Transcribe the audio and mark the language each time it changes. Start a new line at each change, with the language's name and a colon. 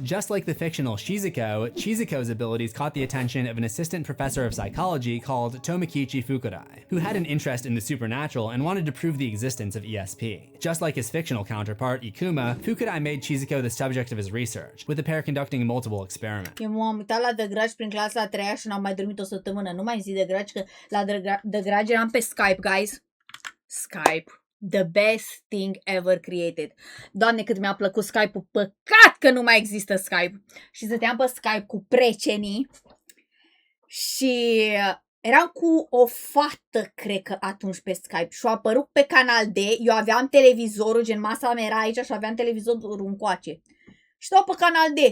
English: Just like the fictional Shizuko's abilities caught the attention of an assistant professor of psychology called Tomokichi Fukurai, who had an interest in the supernatural and wanted to prove the existence of ESP. Just like his fictional counterpart, Ikuma, Fukurai made Shizuko the subject of his research, with the pair conducting multiple experiments.
Romanian: Eu m-am uitat la The Grudge prin clasa a 3-a și n-am mai dormit o săptămână. Nu mai zi The Grudge, că la The Grudge eram pe Skype, guys.
English: Skype. The best thing ever created.
Romanian: Doamne, cât mi-a plăcut Skype-ul. Păcat că nu mai există Skype. Și stăteam pe Skype cu precenii și eram cu o fată, cred că atunci pe Skype. Și a apărut pe canal D. Eu aveam televizorul, gen masa mea era aici și aveam televizorul încoace. Și stau pe canal D.